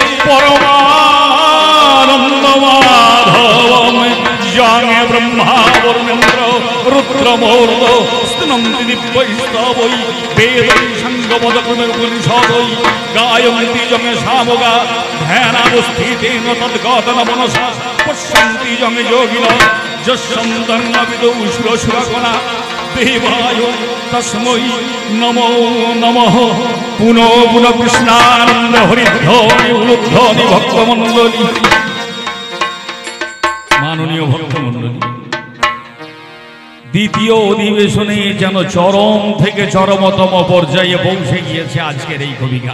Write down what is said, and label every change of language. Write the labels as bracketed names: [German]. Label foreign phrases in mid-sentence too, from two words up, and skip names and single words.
[Sanskrit] পরমানন্দ মাধবং যং ব্রহ্মা বর্ণেন্দ্র রুদ্রমূর্ত স্তনন্তি দিব্যৈস্তবৈ বেদৈ সংগপদপুনরুপনিষদৈ গায়ন্তি যং সামগা ধ্যানাবস্থিতেন তদ্গতন মনসা পশ্যন্তি যং যোগিনঃ যস্যন্তং বিদুষুরসুরগণা দেবায় তস্मै নমো নমঃ। [Bangla] পুনঃ পুনঃ কৃষ্ণানন্দ হরিধ্বনি উলুধ্বনি ভক্তমণ্ডলী। মাননীয় ভক্তমণ্ডলী, দ্বিতীয় অধিবেশনে যেন চরম থেকে চরমতম পর্যায়ে পৌঁছে গিয়েছে আজকের এই কবিতা।